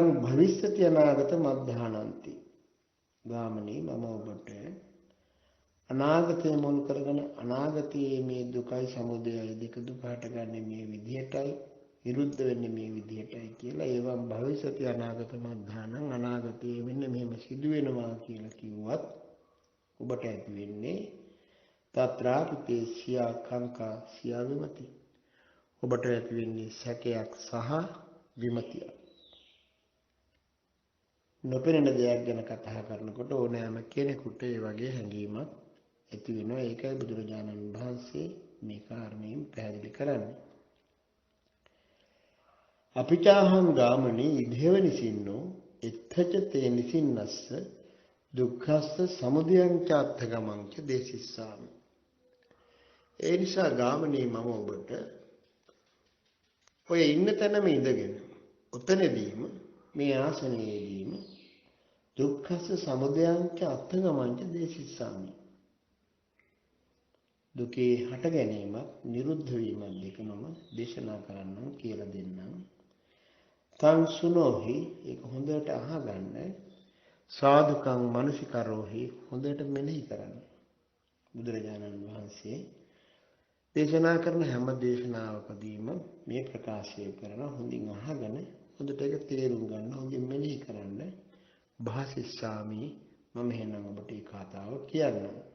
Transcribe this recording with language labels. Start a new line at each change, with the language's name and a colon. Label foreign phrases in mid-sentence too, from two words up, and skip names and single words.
Pali: භවිෂ්‍යති අනාගත මද්ධානಂತಿ ගාමිනී
Sinhala: මම ඔබට අනාගතය මුල් කරගෙන අනාගතයේ මේ දුකයි සමුදයයි දෙක දුක හටගන්නේ මේ විදිහටයි විරුද්ධ වෙන්නේ මේ විදිහටයි කියලා
Pali: එවං භවිෂ්‍යති අනාගත මද්ධානං
Sinhala: අනාගතයේ වෙන්නේ මෙහෙම සිදු වෙනවා කියලා කිව්වත් ඔබට ඇති වෙන්නේ
Pali: තත්‍රාපිතේ සියා කංකා සියා විමති
Sinhala: ඔබට ඇති වෙන්නේ සැකයක් සහ විමතිය නොපෙනෙන දෙයක් ගැන කතා කරනකොට ඕනෑම කෙනෙකුට ඒ වගේ හැඟීමක් ඇති වෙනවා ඒකයි බුදුරජාණන් වහන්සේ මේ කාරණයෙන් පැහැදිලි කරන්නේ
Pali: අපිචාහං ගාමනී ඉදේව නිසින්නෝ එත්තච තේ නිසින්නස්ස දුක්ඛස්ස සමුදයං ච අත්ථගමං ච දේසිස්සාමි
Sinhala: ඒ නිසා ගාමනී මම ඔබට ඔය ඉන්න තැනම ඉඳගෙන උතනදීම මේ ආසනයේදීම
Pali: දුක්ඛස්ස සමුදයං ච අත්ථගමං ච දේසිස්සාමි
Sinhala: දුකේ හට ගැනීමක් නිරුද්ධ වීමක් දෙකම දේශනා කරන්නම් කියලා දෙන්නම් තං සුනෝහි ඒක හොඳට අහගන්න
Pali: සාදුකං මනසිකරෝහි
Sinhala: හොඳට මෙනෙහි කරන්න බුදුරජාණන් වහන්සේ දේශනා කරන හැම දේශනාවකදීම මේ ප්‍රකාශය කරන හොඳින් අහගෙන හොඳට ඒක තේරුම් ගන්න හොඳින් මෙනෙහි කරන්න භාසිස්සාමි මම එහෙනම් ඔබට මේ කතාව කියන්නම්